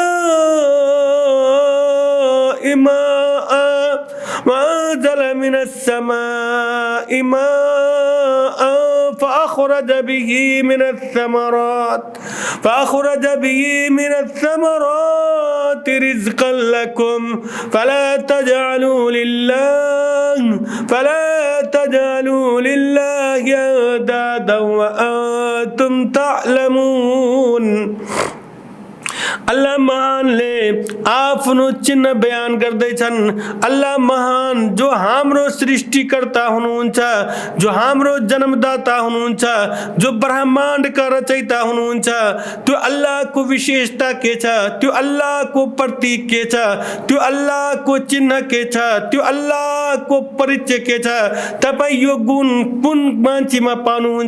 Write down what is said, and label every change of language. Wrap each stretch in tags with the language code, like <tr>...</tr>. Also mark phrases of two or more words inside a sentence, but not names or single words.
<ar>السماء ماء فأخرج به من الثمرات رزقا لكم فلا تجعلوا لله أندادا وأنتم تعلمون.</ar> <ne>अल्लाह महानले आफ्नो चिन्ह बयान गर्दैछन्। अल्लाह महान जो हाम्रो सृष्टिकर्ता हुनुहुन्छ, जो हाम्रो जन्मदाता हुनुहुन्छ, जो ब्रह्माण्डका रचयिता हुनुहुन्छ, त्यो अल्लाहको विशेषता के छ, त्यो अल्लाहको प्रतीक के छ, त्यो अल्लाहको चिन्ह के छ, त्यो अल्लाहको परिचय के छ, तपाईँ यो गुण कुन मान्छेमा पाउनुहुन्छ?</ne>